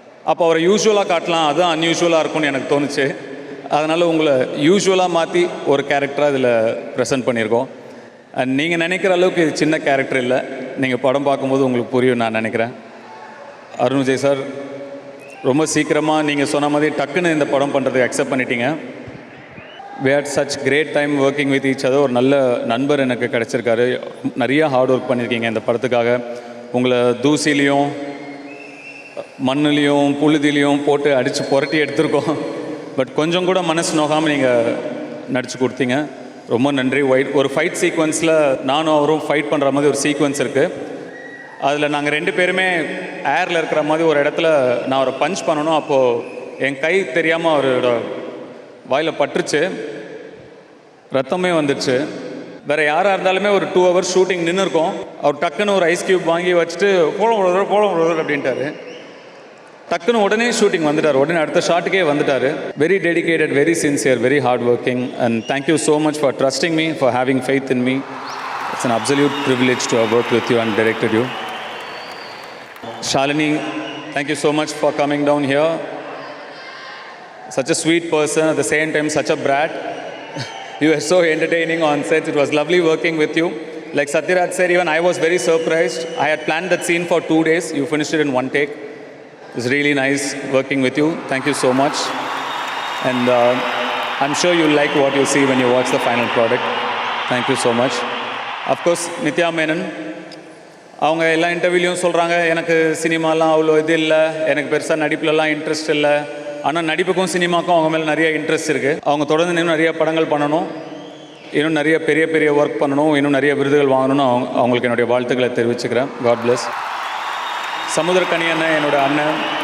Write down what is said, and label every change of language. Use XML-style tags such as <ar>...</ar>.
<ta>அப்போ அவரை யூஸ்வலாக காட்டலாம், அதுதான் அன்யூஷுவலாக இருக்கும்னு எனக்கு தோணுச்சு. அதனால் உங்களை யூஸ்வலாக மாற்றி ஒரு கேரக்டராக இதில் ப்ரெசென்ட் பண்ணியிருக்கோம். அண்ட் நீங்கள் நினைக்கிற அளவுக்கு இது சின்ன கேரக்டர் இல்லை. நீங்கள் படம் பார்க்கும்போது உங்களுக்கு புரியும் நான் நினைக்கிறேன். அருண் விஜய் சார், ரொம்ப சீக்கிரமாக நீங்கள் சொன்ன மாதிரி டக்குன்னு இந்த படம் பண்ணுறதுக்கு அக்செப்ட் பண்ணிட்டீங்க.</ta> <en>we had such great time working with each other.</en> <ta>ஒரு நல்ல நண்பர் எனக்கு கிடச்சிருக்காரு. நிறைய ஹார்ட் ஒர்க் பண்ணியிருக்கீங்க இந்த படத்துக்காக. உங்களை தூசிலையும் மண்ணுலேயும் புழுதிலையும் போட்டு அடித்து புரட்டி எடுத்திருக்கோம். பட் கொஞ்சம் கூட மனசு நோகாமல் நீங்கள் நடித்து கொடுத்தீங்க. ரொம்ப நன்றி. ஒரு ஃபைட் சீக்வன்ஸில் நானும் அவரும் ஃபைட் பண்ணுற மாதிரி ஒரு சீக்வன்ஸ் இருக்குது. அதில் நாங்கள் 2 பேருமே ஏரில் இருக்கிற மாதிரி ஒரு இடத்துல நான் அவரை பஞ்ச் பண்ணணும். அப்போது என் கை தெரியாமல் அவரோட வாயில் பட்டுருச்சு, ரத்தமே வந்துடுச்சு. வேறு யாராக இருந்தாலுமே ஒரு 2 hours ஷூட்டிங் நின்று இருக்கும். அவர் டக்குன்னு ஒரு ஐஸ் க்யூப் வாங்கி வச்சுட்டு போலம் அப்படின்ட்டார். டக்குன்னு உடனே ஷூட்டிங் வந்துட்டார். உடனே அடுத்த ஷாட்டுக்கே வந்துட்டார்.</ta> <en>Very dedicated, very sincere, very hard working. And thank you so much for trusting me, for having faith in me. It's an absolute privilege to have worked with you and directed you. Shalini, thank you so much for coming down here. Such a sweet person, at the same time such a brat. You were so entertaining on set. It was lovely working with you. Like Satyaraj said, even I was very surprised. I had planned that scene for 2 days. You finished it in 1 take. It was really nice working with you. Thank you so much. And I'm sure you'll like what you see when you watch the final product. Thank you so much. Of course, Nithya Menon.</en> <ta>அவங்க எல்லா இன்டர்வியூலையும் சொல்கிறாங்க, எனக்கு சினிமாலாம் அவ்வளோ இது இல்லை, எனக்கு பெருசாக நடிப்புலலாம் interest இல்லை. ஆனால் நடிப்புக்கும் சினிமாக்கும் அவங்க மேலே நிறைய இன்ட்ரெஸ்ட் இருக்குது. அவங்க தொடர்ந்து இன்னும் நிறைய படங்கள் பண்ணணும், இன்னும் நிறைய பெரிய பெரிய ஒர்க் பண்ணணும், இன்னும் நிறைய விருதுகள் வாங்கணும்னு அவங்களுக்கு என்னுடைய வாழ்த்துக்களை தெரிவிச்சுக்கிறேன். God plus. சமுத்திரக்கனி அண்ணன் என்னோடய அண்ணன்,</ta>